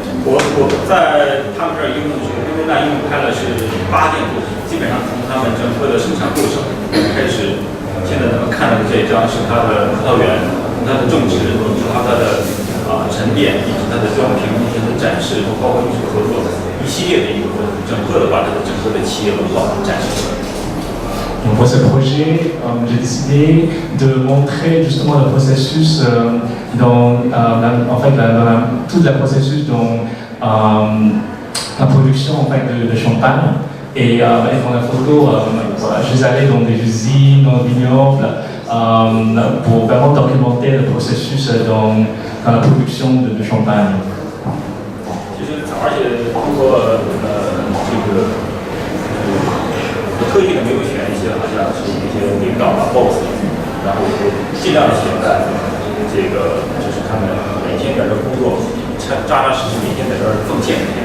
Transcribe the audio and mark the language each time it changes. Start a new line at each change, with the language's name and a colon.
Chinese: 我在他们这儿一共因为那一共拍了是8件作品，基本上从他们整个的生产过程开始。现在咱们看到的这一张是它的葡萄园，它的种植，以及它的沉淀，以及它的装瓶，以及它的展示，包括艺术合作一系列的一个过程，整个的把它的整个的企业文化展示出来。
French: Donc pour ce projet, j'ai décidé de montrer justement le processus tout le processus dans la production en fait, de champagne. Et dans la photo, je suis allé dans des usines, dans des vignobles, pour vraiment documenter le processus dans la production de champagne.
Chinese: 而且通过我特意的没有选一些好像是一些领导啊 boss， 然后尽量的写在这个就是他们每天在这工作，扎扎实实每天在这奉献。